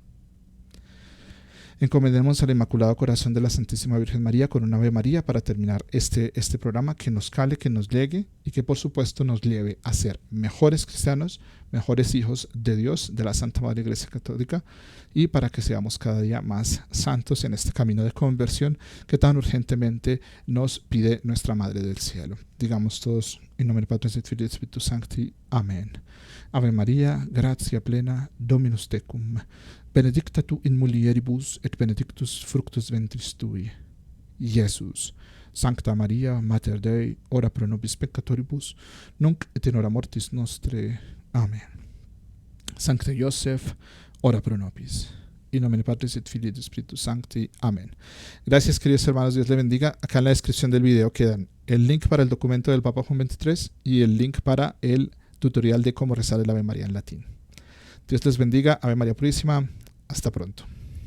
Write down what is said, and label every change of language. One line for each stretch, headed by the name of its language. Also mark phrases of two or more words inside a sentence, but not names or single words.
Spanish: Encomendemos al Inmaculado Corazón de la Santísima Virgen María con un Ave María para terminar este programa, que nos cale, que nos llegue y que por supuesto nos lleve a ser mejores cristianos, mejores hijos de Dios, de la Santa Madre Iglesia Católica, y para que seamos cada día más santos en este camino de conversión que tan urgentemente nos pide nuestra Madre del Cielo. Digamos todos,
Latin: in nomine Patris et Filii et Spiritus Sancti. Amén. Ave María, gratia plena, Dominus tecum. Benedicta tu in mulieribus et benedictus fructus ventris tui, Iesus. Sancta Maria, Mater Dei, ora pro nobis peccatoribus, nunc et in hora mortis nostre. Amén. Sancte Joseph, ora pro nobis. In nomine Patris et Filii et Spiritus Sancti. Amén.
Spanish: Gracias, queridos hermanos. Dios les bendiga. Acá en la descripción del video quedan el link para el documento del Papa Juan XXIII y el link para el tutorial de cómo rezar el Ave María en latín. Dios les bendiga. Ave María Purísima. Hasta pronto.